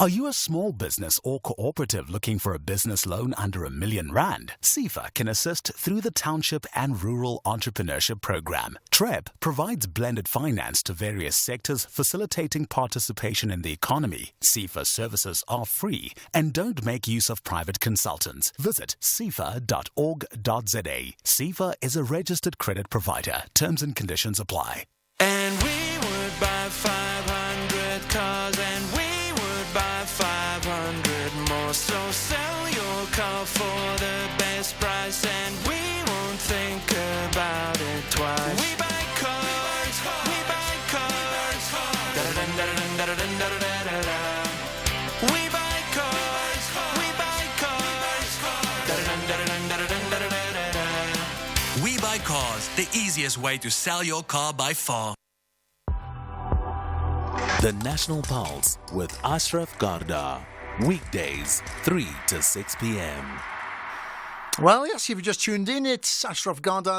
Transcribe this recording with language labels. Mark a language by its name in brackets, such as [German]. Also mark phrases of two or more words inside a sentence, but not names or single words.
[English] Are you a small business or cooperative looking for a business loan under R1 million? SEFA can assist through the Township and Rural Entrepreneurship Program. TREP provides blended finance to various sectors, facilitating participation in the economy. SEFA services are free and don't make use of private consultants. Visit sefa.org.za. SEFA is a registered credit provider. Terms and conditions apply. And we would buy 500 cars, and we buy 500 more. So sell your car for the best price, and we won't think about it twice. We buy cars, we buy cars. Da-da-dun-da-da-dun-da-da-dun-da-da-da. We buy cars, we buy cars. Da-da-dun-da-da-dun-da-da-dun-da-da-da. We Buy Cars, the easiest way to sell your car by far. The National Pulse with Ashraf Garda. Weekdays, 3 to 6 p.m. Well, yes, if you just tuned in, it's Ashraf Garda.